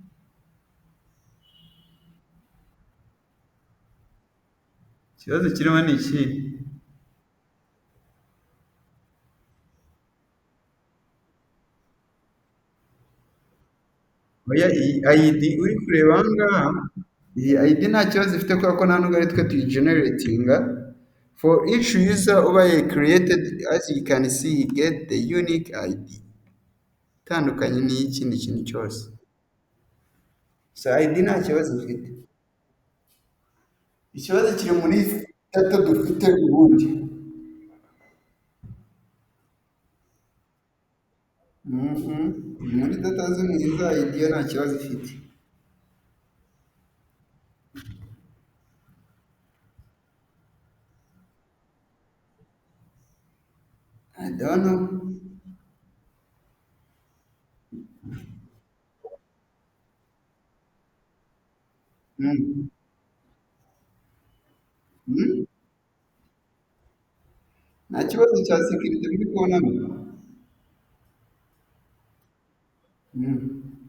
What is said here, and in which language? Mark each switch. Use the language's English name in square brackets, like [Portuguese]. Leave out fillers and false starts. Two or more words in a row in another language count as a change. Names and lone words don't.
[Kinyarwanda] Ikibazo kirimo ni iki? Oya, iyi ayidi uri kureba aha ngaha, iyi ayidi nta kibazo ifite kubera ko nta nubwo ari twe tuyigeneratinga. [English] For each user ubaye created, as you can see, you get the unique ID. [Kinyarwanda] Itandukanye n'iy'ikindi kintu cyose. So ID nta kibazo ifite. Ikibazo kiri muri data dufite ubundi. Mhm. Muri data z'umuhiza ID yo nta kibazo ifite. [English] I don't know. Mm. Mm. [Kinyarwanda] Nta kibazo cya sekirite muri kubonamo. Mm.